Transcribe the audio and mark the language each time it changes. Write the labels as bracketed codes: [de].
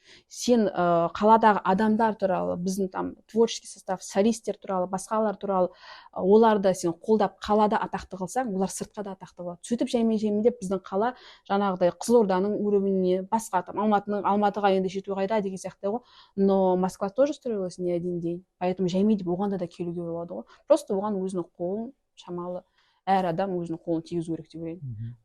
[kk] Сен қаладағы адамдар туралы, біздің [ru] там творческий состав, [kk] солисттер туралы, басқалар туралы, оларды сен қолдап қалада атақты қылсаң, олар сыртқа да атақты болады. Сөйтіп жаймен-жаймендеп біздің қала жаңағыдай Қызылорданың уровеніне, басқа там Алматыға енді жету қайда деген сияқты ғой. [ru] Но Москва тоже строилась не один день. [kk] Поэтому жаймен деп оғанда да келуге болады ғой. Просто оған өзінің қолын шамалы, әр адам өзінің қолын тигізу керек деп ойлаймын.